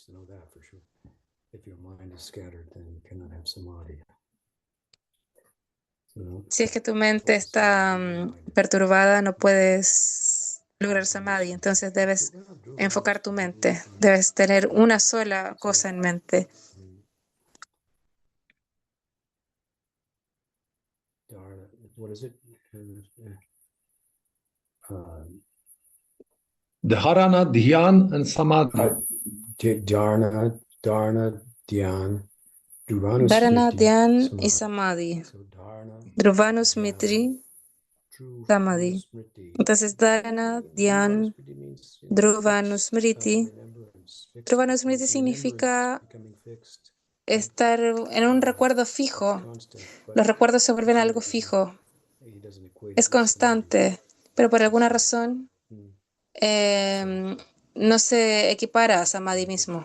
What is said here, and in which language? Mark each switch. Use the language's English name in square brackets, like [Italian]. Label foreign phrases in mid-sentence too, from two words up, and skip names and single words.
[Spanish] Si es que tu mente está perturbada, no puedes lograr samadhi, entonces debes enfocar tu mente, debes tener una sola cosa en mente. [Sanskrit] Dharana, Dhyan, [English] and Samadhi. [Sanskrit] Dharana, Dhyan, [English] Dharana, Dhruvanusmriti, [Spanish] Dhyan y Samadhi. Samadhi. [English] So Dharana, [Sanskrit] Dhruvanusmriti, Samadhi. [English] Dhruvanusmriti. [Spanish] Entonces, [Sanskrit] Dharana, Dhyan, [English] Dhruvanusmriti means Dhruvanusmriti. remembrance. [Spanish] Dhruvanusmriti significa estar en un recuerdo fijo. Los recuerdos se vuelven algo fijo. Es constante, pero por alguna razón no se equipara a Samadhi mismo.